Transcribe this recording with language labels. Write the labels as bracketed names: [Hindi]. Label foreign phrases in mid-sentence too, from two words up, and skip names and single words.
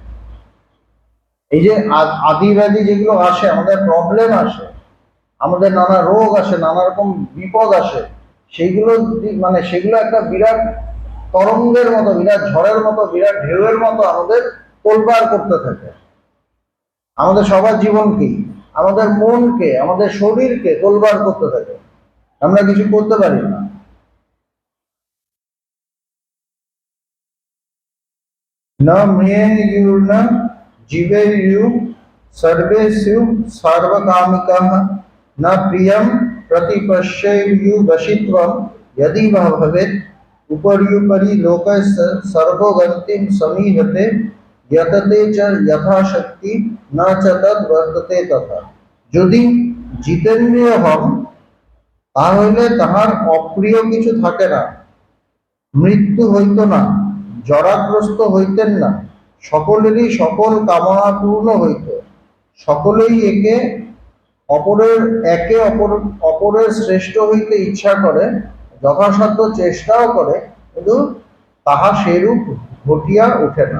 [Bangla] এই যে আদি ব্যাধি যেগুলো আসে, আমাদের প্রবলেম আসে, আমাদের নানা রোগ আসে, নানা রকম বিপদ আসে, সেইগুলো মানে সেগুলো একটা বিরাট তরঙ্গের মতো, বিরাট ঝড়ের মতো, বিরাট ঢেউয়ের মতো আমাদের তোলপাড় করতে থাকে। আমাদের সবার জীবনকে, আমাদের মনকে, আমাদের শরীরকে তোলপাড় করতে থাকে, আমরা কিছু করতে পারি না। [Sanskrit] न म्रियेयुर्न जीवेयुः सर्वेषु सार्वकामिकाः न प्रियं प्रतिपश्येयुर्वशित्वं यदि वा भवेत् उपर्युपरि लोकस्य सर्वगतिं समीहते यतते च यथाशक्ति न च तद् वर्तते तथा। [Bangla] যদি জিতেন্দ্রিয় হন, তাহলে তাহার অপ্রিয় কিছু থাকে না, মৃত্যু হইত না, জরাগ্রস্ত হইতেন না, সকলেরই সকল কামনা পূর্ণ হইত, সকলেই একে অপরের শ্রেষ্ঠ হইতে ইচ্ছা করে, যথাসাধ্য চেষ্টাও করে, কিন্তু তাহা সেরূপ ঘটিয়া ওঠে না।